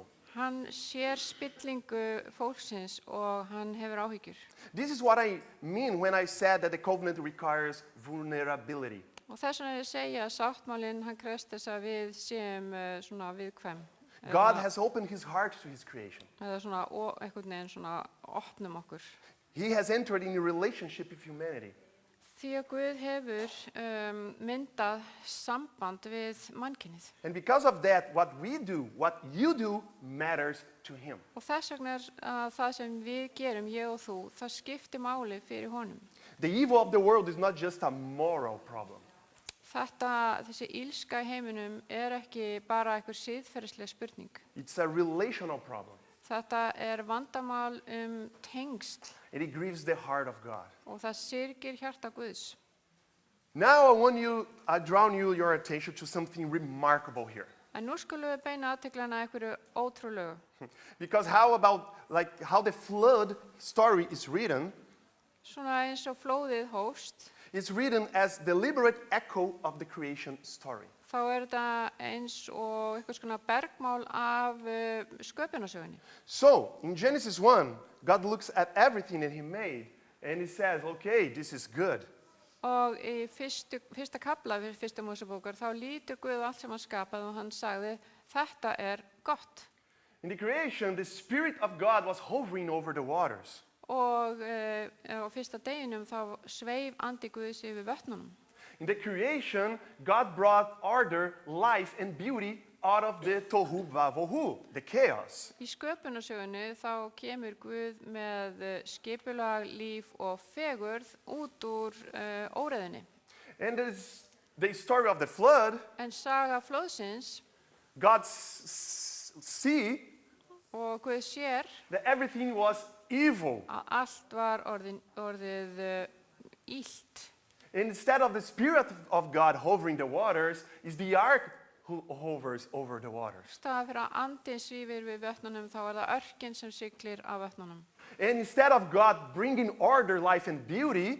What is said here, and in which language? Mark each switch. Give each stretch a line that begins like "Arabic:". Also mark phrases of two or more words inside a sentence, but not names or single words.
Icelandic: Hann sér spillingu fólksins og hann hefur áhyggjur.
English: This is what I mean when I said that the covenant requires vulnerability.
Icelandic: Og þess vegna er ég að segja að sáttmálinn hann krefst þess að við séum svona viðkvæm.
English: God has opened his heart to his creation.
Icelandic: Eða svona einhvern veginn svona opnum okkur.
English: He has entered in a relationship with humanity.
Icelandic: Því að Guð hefur myndað samband við mannkynið.
English: And because of that, what we do, what you do, matters to him.
Icelandic: Og þess vegna er að það sem við gerum, ég og þú, það skiptir máli fyrir honum.
English: The evil of the world is not just a moral problem.
Icelandic: Þessi ílska í heiminum er ekki bara einhver siðferðisleg spurning.
English: It's a relational problem.
Icelandic: Þetta er vandamál tengsl
English: And it grieves the heart of God.
Icelandic: og það syrgir hjarta Guðs.
English: Now I draw your attention to something remarkable here.
Icelandic: En nú skulum við beina athyglinna að einhverju ótrúlegu.
English: Because how the flood story is written,
Icelandic: Svona eins og flóðið hófst,
English: it's written as deliberate echo of the creation story.
Icelandic: þá er þetta eins og einhvers konar bergmál af sköpunarsögunni.
English: So, in Genesis 1, God looks at everything that he made and he says, okay, this is good.
Icelandic: Og í fyrsta kafla fyrir fyrsta Mósebókar þá lítur Guð á allt sem hann skapaði og hann sagði, þetta er gott.
English: In the creation, the Spirit of God was hovering over the waters.
Icelandic: Og á fyrsta deginum þá sveif andi Guðs yfir vötnunum.
English: In the creation, God brought order, life, and beauty out of the
Hebrew: תהו ובהו,
English: the chaos.
Icelandic: Í sköpunarsögunni þá kemur Guð með skipulag, líf og fegurð út úr óreiðunni.
English: And the story of the flood,
Icelandic: En saga flóðsins
English: God see
Icelandic: og Guð sér
English: that everything was evil.
Icelandic: að allt var orðið illt.
English: Instead of the Spirit of God hovering the waters, is the ark who hovers over the waters.
Icelandic: Staða fyrir að andinn svífir við vötnunum þá er það örkinn sem siglir af vötnunum.
English: And instead of God bringing order, life, and beauty,